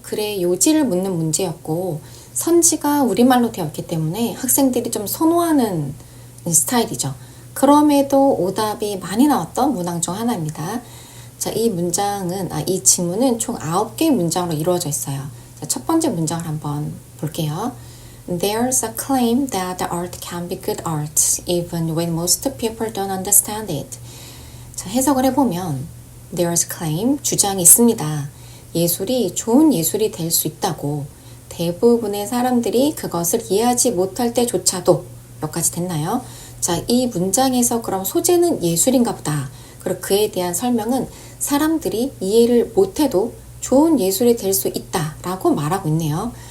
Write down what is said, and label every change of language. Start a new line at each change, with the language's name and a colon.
Korean: 글의 요지를 묻는 문제였고 선지가 우리말로 되어 있기 때문에 학생들이 좀 선호하는 스타일이죠. 그럼에도 오답이 많이 나왔던 문항 중 하나입니다. 자, 이 지문은 총 9개의 문장으로 이루어져 있어요. 자, 첫 번째 문장을 한번 볼게요.
English: There's a claim that the art can be good art even when most people don't understand it.
Korean: 자, 해석을 해보면
English: There's a claim,
Korean: 주장이 있습니다. 예술이 좋은 예술이 될 수 있다고. 대부분의 사람들이 그것을 이해하지 못할 때조차도. 몇 가지 됐나요? 자, 이 문장에서 그럼 소재는 예술인가 보다. 그리고 그에 대한 설명은 사람들이 이해를 못해도 좋은 예술이 될 수 있다라고 말하고 있네요.